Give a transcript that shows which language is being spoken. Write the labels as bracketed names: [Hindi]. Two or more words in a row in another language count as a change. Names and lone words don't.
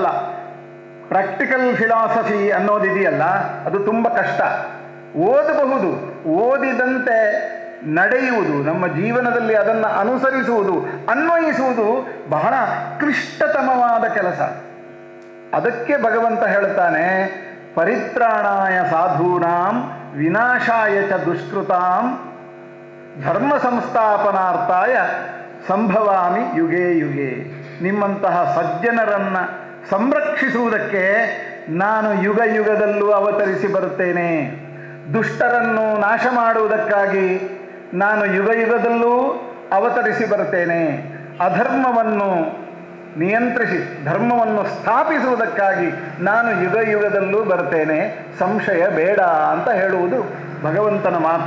[English] practical philosophy [Kannada] ಅನ್ನೋದಿದೆಯಲ್ಲ, ಅದು ತುಂಬ ಕಷ್ಟ. ಓದಬಹುದು, ಓದಿದಂತೆ ನಡೆಯುವುದು, ನಮ್ಮ ಜೀವನದಲ್ಲಿ ಅದನ್ನು ಅನುಸರಿಸುವುದು, ಅನ್ವಯಿಸುವುದು ಬಹಳ ಕ್ಲಿಷ್ಟತಮವಾದ ಕೆಲಸ. ಅದಕ್ಕೆ ಭಗವಂತ ಹೇಳ್ತಾನೆ, [Sanskrit] ಪರಿತ್ರಾಣಾಯ ಸಾಧೂನಾಂ ವಿನಾಶಾಯ ಚ ದುಷ್ಕೃತಾಂ ಧರ್ಮ ಸಂಸ್ಥಾಪನಾರ್ಥಾಯ ಸಂಭವಾಮಿ ಯುಗೇ ಯುಗೇ. [Kannada] ನಿಮ್ಮಂತಹ ಸಜ್ಜನರನ್ನು ಸಂರಕ್ಷಿಸುವುದಕ್ಕೆ ನಾನು ಯುಗ ಯುಗದಲ್ಲೂ ಅವತರಿಸಿ ಬರುತ್ತೇನೆ. ದುಷ್ಟರನ್ನು ನಾಶ ಮಾಡುವುದಕ್ಕಾಗಿ ನಾನು ಯುಗ ಯುಗದಲ್ಲೂ ಅವತರಿಸಿ ಬರುತ್ತೇನೆ. ಅಧರ್ಮವನ್ನು ನಿಯಂತ್ರಿಸಿ ಧರ್ಮವನ್ನು ಸ್ಥಾಪಿಸುವುದಕ್ಕಾಗಿ ನಾನು ಯುಗ ಯುಗದಲ್ಲೂ ಬರ್ತೇನೆ, ಸಂಶಯ ಬೇಡ ಅಂತ ಹೇಳುವುದು ಭಗವಂತನ ಮಾತು.